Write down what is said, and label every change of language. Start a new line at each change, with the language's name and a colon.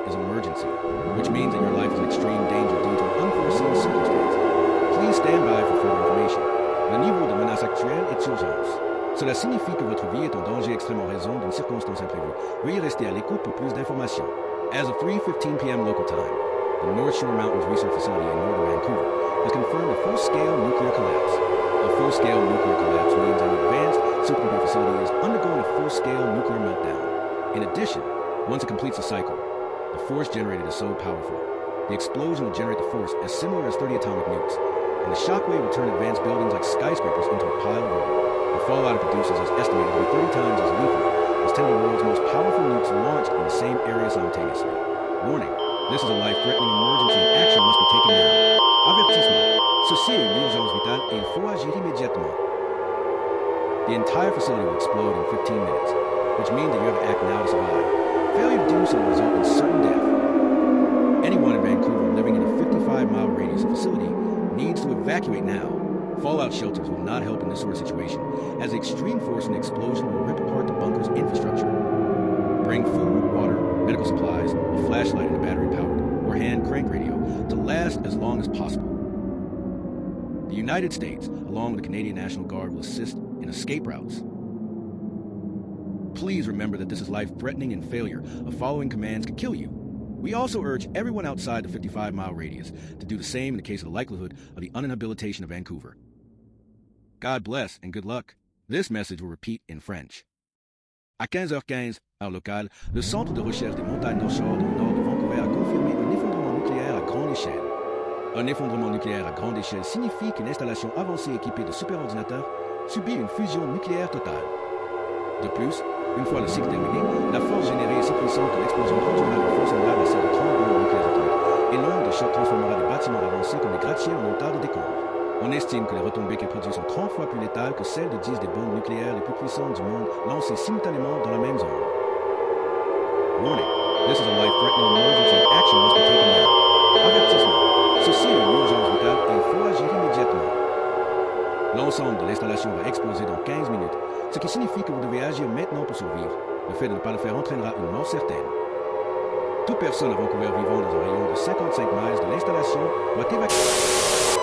English: emergency, which means that your life is in extreme danger due to an unforeseen circumstance. Please stand by for further information.
French: Le niveau de menace actuelle est urgence. Cela signifie que votre vie est en danger extrême en raison d'une circonstance imprévue. Veuillez rester à l'écoute pour plus d'informations.
English: As of 3:15 p.m. local time, the North Shore Mountains Research Facility in northern Vancouver has confirmed a full-scale nuclear collapse. A full-scale nuclear collapse means an advanced supercomputer facility is undergoing a full-scale nuclear meltdown. In addition, once it completes the cycle, the force generated is so powerful. The explosion will generate the force as similar as 30 atomic nukes, and the shockwave will turn advanced buildings like skyscrapers into a pile of rubble. The fallout it produces is estimated to be 30 times as lethal as 10 of the world's most powerful nukes launched in the same area simultaneously. Warning, this is a life-threatening emergency and action must be taken now.
French: Avertissement, ceci est une urgence vitale et il faut agir immédiatement.
English: The entire facility will explode in 15 minutes, which means that you have to act now to survive. Failure to do so will result in certain death. Anyone in Vancouver living in a 55-mile radius of facility needs to evacuate now. Fallout shelters will not help in this sort of situation, as the extreme force from the explosion will rip apart the bunker's infrastructure. Bring food, water, medical supplies, a flashlight and a battery-powered or hand crank radio to last as long as possible. The United States, along with the Canadian National Guard, will assist in escape routes. Please remember that this is life-threatening and failure of following commands could kill you. We also urge everyone outside the 55-mile radius to do the same in the case of the likelihood of the uninhabilitation of Vancouver. God bless and good luck. This message will repeat in French.
French: À 15h15, heure locale, le Centre de recherche des montagnes North Shore dans le nord de Vancouver a confirmé un effondrement nucléaire à grande échelle. Un effondrement nucléaire à grande échelle signifie qu'une installation avancée équipée de superordinateurs subit une fusion nucléaire totale. De plus, une fois le cycle terminé, la force générée est si puissante que l'explosion produira une force semblable à celle de 30 bombes nucléaires atomiques, et l'onde de choc transformera des bâtiments avancés comme des gratte-ciels en un tas de décombres. On estime que les retombées qu'elle produit sont 30 fois plus létales que celles de 10 des bombes nucléaires les plus puissantes du monde lancées simultanément dans la même zone.
English: Warning, this is a life-threatening emergency and action must be taken now.
French: Avertissement, ceci est une urgence vitale et il faut agir immédiatement. L'ensemble de l'installation va exploser dans 15 minutes, ce qui signifie que vous devez agir maintenant pour survivre. Le fait de ne pas le faire entraînera une mort certaine. Toute personne à Vancouver vivant dans un rayon de 55 miles de l'installation doit évacuer.